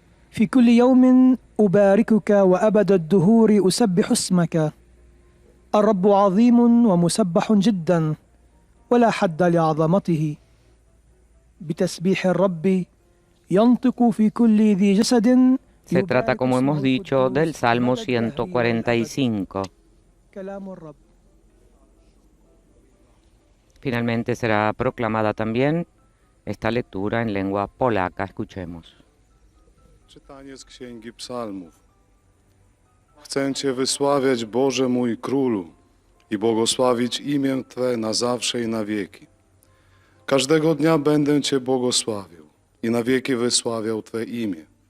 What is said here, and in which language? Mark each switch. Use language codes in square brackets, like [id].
[ar] في كل يوم أباركك وأبد الدهور أسبح اسمك. الرب عظيم ومسبح جدا ولا حد لعظمته. بتسبيح الرب ينطق في كل ذي جسد. [es] Se trata, como hemos dicho, del Salmo 145. Finalmente será proclamada también esta lectura en lengua polaca. Escuchemos. [pl] Czytanie z Księgi Psalmów. Chcę Cię wysławiać, Boże mój Królu, i błogosławić imię Twe na zawsze i na wieki. Każdego dnia będę Cię błogosławił i na wieki wysławiał Twe imię.